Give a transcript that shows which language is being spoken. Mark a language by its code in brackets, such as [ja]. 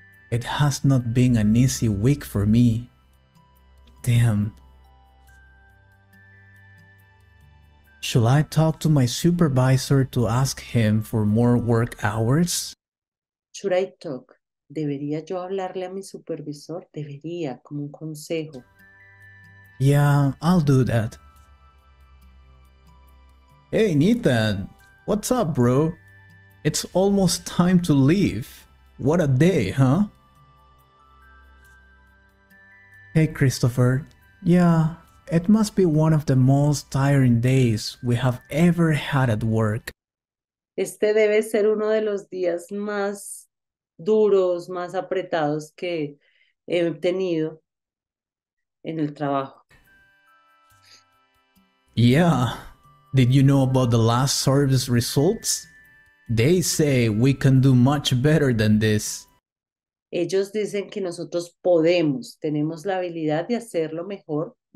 [en] It has not been an easy week for me. Damn. Should I talk to my supervisor to ask him for more work hours? Should I talk? [es] ¿Debería yo hablarle a mi supervisor? Debería, como un consejo. [en] Yeah, I'll do that. Hey Nathan, what's up, bro? It's almost time to leave. What a day, huh? Hey Christopher, yeah, it must be one of the most tiring days we have ever had at work. [es] Este debe ser uno de los días más duros, más apretados que he tenido en el trabajo. [en] Yeah. Did you know about the last service results? They say we can do much better than this. [es] Ellos dicen que nosotros podemos, tenemos la habilidad de hacerlo mejor.